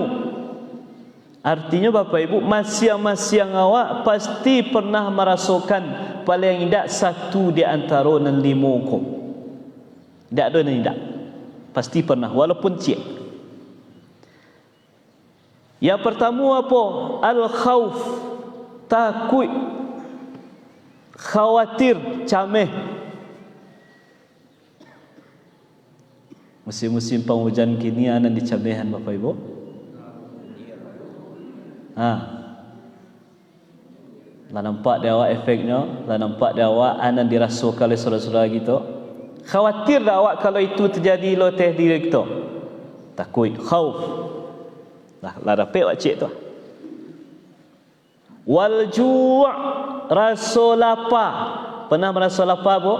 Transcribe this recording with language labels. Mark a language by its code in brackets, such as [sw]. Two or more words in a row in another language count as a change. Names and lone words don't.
[min] Artinya Bapak Ibu, masing-masing awak pasti pernah merasakan paling tidak satu di antara nan lima ko. Tak ada nan tidak, pasti pernah, walaupun cik. [id] Yang pertama apa? Al-khawf, takut, khawatir, cameh. [min] Musim-musim penghujan kini anak dicamehan Bapak Ibu. Lah nampak dia awak efeknya, lah nampak dia awak anak dirasukan oleh saudara-saudara kita. Khawatir dah awak kalau itu terjadi lo teh diri kita. Takut, khauf. Lah dapat wak cik tu. [id] Wal ju', rasa lapar. Pernah merasa lapar Bu?